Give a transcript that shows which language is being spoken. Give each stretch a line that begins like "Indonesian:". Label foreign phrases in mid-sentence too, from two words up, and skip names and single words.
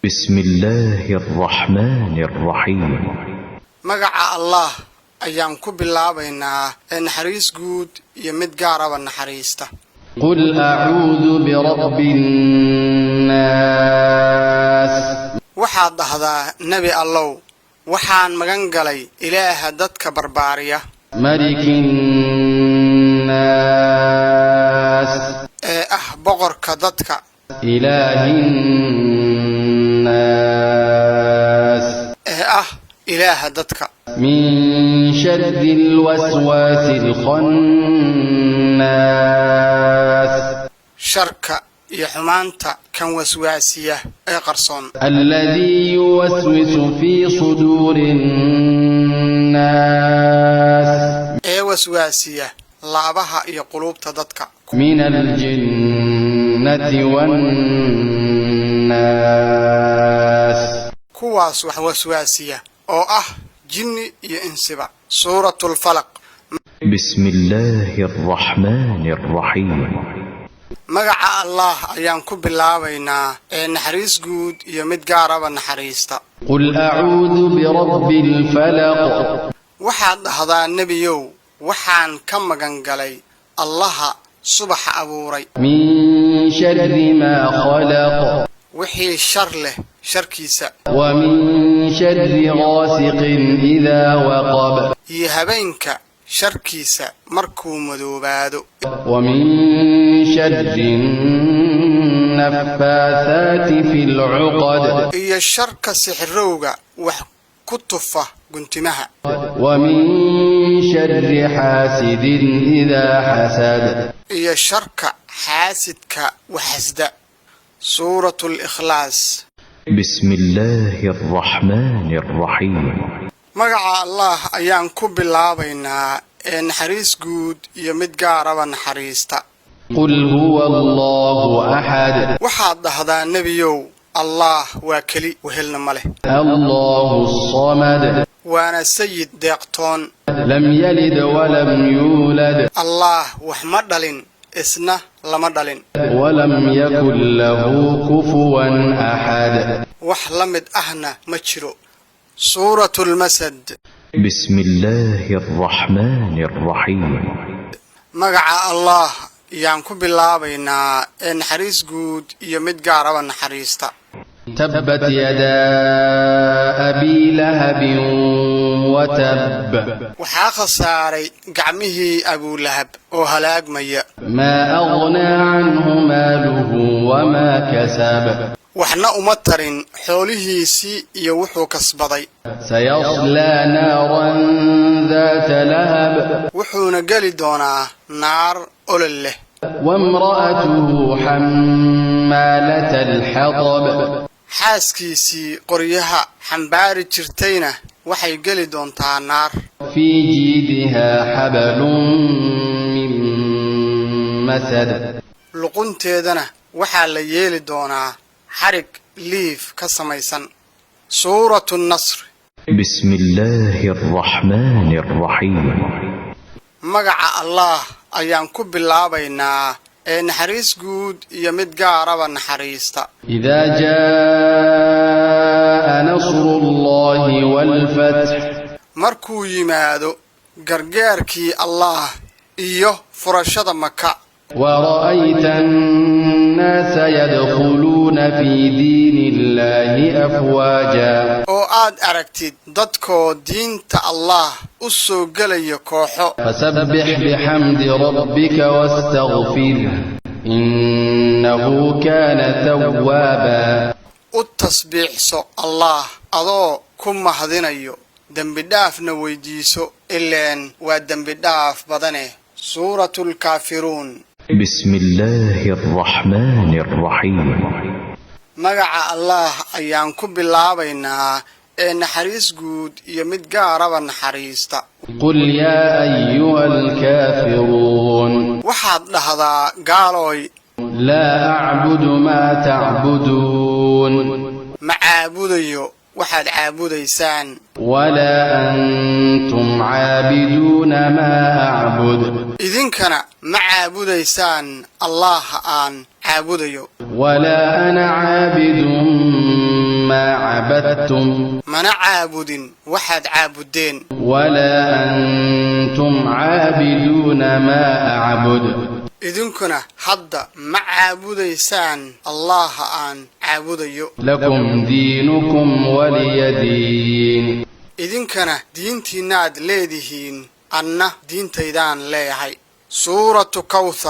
Arabic: بسم الله الرحمن الرحيم مقع الله أيام كب الله بينا نحريس قود يمد قارب النحريسته. قل أعوذ برب الناس
Somali: waxaad dhahdaa nabi allow waxaan magan galay ilaaha dadka barbaariya
Arabic: ملك الناس
Somali: boqorka dadka
Arabic: إله الناس
Somali: ilaaha dadka
Arabic: من شر الوسواس الخناس
Somali: sharka iyo xumaanta kan waswaasiya ee qarsoon
Arabic: الذي يوسوس في صدور الناس
Somali: ee waswaasiya laabaha iyo qulubta dadka
Arabic: من الجنة والناس
Somali: kuwaas wax waswaasiya oo jinni iyo insiba. suuratul falaq.
Arabic: بسم الله الرحمن الرحيم
Somali: magaca allah ayaan ku bilaabaynaa naxariis guud iyo mid gaaraba naxariista.
Arabic: قل أعوذ برب الفلق
Somali: waxaad dhahdaa nebiyow waxaan ka magan galay allaha subaxa abuuray
Arabic: من شر ما خلق
Somali: wixii shar leh sharkiisa
Arabic: ومن شر غاسق إذا وقب
Somali: iyo habeenka sharkiisa markuu madoobaado
Arabic: ومن شر النفاثات في العقد
Somali: iyo sharka sixirowga wax ku tufa guntimaha
Arabic: ومن شر حاسد إذا حسد
Somali: iyo sharka xaasidka waxasda. suuratul ikhlaas.
Arabic: بسم الله الرحمن الرحيم
Somali: magaca allah ayaan ku bilaabaynaa naxariis guud iyo mid gaaraba naxariista.
Arabic: قل هو الله أحد
Somali: waxaad dhahdaa nebiyow allah waa keli wehelna ma leh
Arabic: الله الصمد
Somali: waana sayid deeqtoon
Arabic: لم يلد ولم يولد
Somali: allah wax ma dhalin isna lama dhalin
Arabic: ولم يكن له كفوا أحد
Somali: wax la mid ahna ma jiro. suuratul masad.
Arabic: بسم الله الرحمن الرحيم
Somali: magaca allah ayaan ku bilaabaynaa naxariis guud iyo mid gaaraba naxariista.
Arabic: تبت يدا أبي لهب وتب
Somali: waxaa khasaaray gacmihii abulahab oo halaagmaya
Arabic: ما أغنى عنه ماله وما كسب
Somali: waxna uma tarin xoolihiisii iyo wuxuu kasbaday
Arabic: سيصلى نارا ذات لهب
Somali: wuxuuna geli doonaa naar olol leh
Arabic: وامرأته حمالة الحطب
Somali: xaaskiisii qoryaha xambaari jirtayna waxay geli doontaa naar
Arabic: في جيدها حبل من مسد
Somali: luqunteedana waxaa la yeeli doonaa xarig liif ka samaysan suuratu nasr
Arabic: بسم الله الرحمن الرحيم
Somali: magaca allah ayaan ku bilaabaynaa ee naxariis guud iyo mid gaaraba naxariista
Arabic: إذا جاء نصر الله والفتح
Somali: markuu yimaado gargaarkii allah iyo furashada maka
Arabic: ورأيت الناس يدخلون في دين الله أفواجا
Somali: oo aad aragtid dadkoo diinta allah u soo gelaya kooxo
Arabic: فسبح بحمد ربك واستغفره إنه كان توابا
Somali: u tasbiixso allah adoo ku mahadinayo dembi dhaafna weydiiso ileen waa dembi dhaaf badane suuratu lkaafiruun
Arabic: بسم الله الرحمن الرحيم
Somali: magaca allah ayaan ku bilaabaynaa ee naxariis guud iyo mid gaaraba naxariista
Arabic: قل يا أيها الكافرون
Somali: waxaad dhahdaa gaalooy
Arabic: لا أعبد ما تعبدون
Somali: ma caabudayo waxaad caabudaysaan
Arabic: ولا أنتم عابدون ما أعبد
Somali: idinkana ma caabudaysaan allaha aan caabudayo
Arabic: ولا أنا عابد ما عبدتم
Somali: mana caabudin waxaad caabuddeen
Arabic: ولا أنتم عابدون ما أعبد
Somali: idinkuna hadda ma caabudaysaan allaha aan caabudayo
Arabic: لكم دينكم ولي دين
Somali: idinkana diintiinnaad leedihiin anna diintaydaan leeyahay suuratu kawthar